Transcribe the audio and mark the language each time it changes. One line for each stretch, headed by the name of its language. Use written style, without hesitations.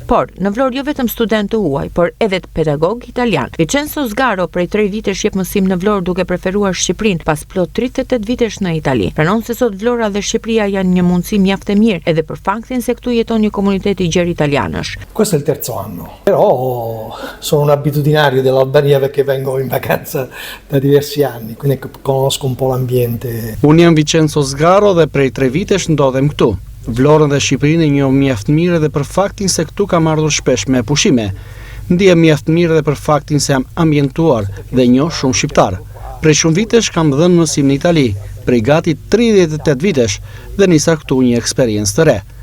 Albanian: Por, në Vlorë jo vetëm student të huaj, por edhe të pedagog italian. Vincenzo Sgaro prej 3 vitesh jep mësim në Vlorë duke preferuar Shqipërinë pas plot 38 vitesh në Itali. Pranon se sot Vlora dhe Shqipëria janë një mundësi mjaft e mirë edhe për faktin se këtu jeton një komunitet i gjerë italianësh.
Italian: Questo è il terzo anno, però sono un abitudinario dell'Albania perché vengo in vacanza da diversi anni, quindi conosco un po' l'ambiente.
Albanian: Unë jam Vincenzo Sgaro dhe prej 3 vitesh ndodhem këtu. Vlorën dhe Shqipërinë e njoh mjaft mirë edhe për faktin se këtu kam ardhur shpesh me pushime. Ndihem mjaft mirë edhe për faktin se jam ambientuar dhe njoh shumë shqiptar. Prej shumë vitesh kam dhënë mësim në Itali, prej gati 38 vitesh dhe nisa këtu një eksperiencë të re.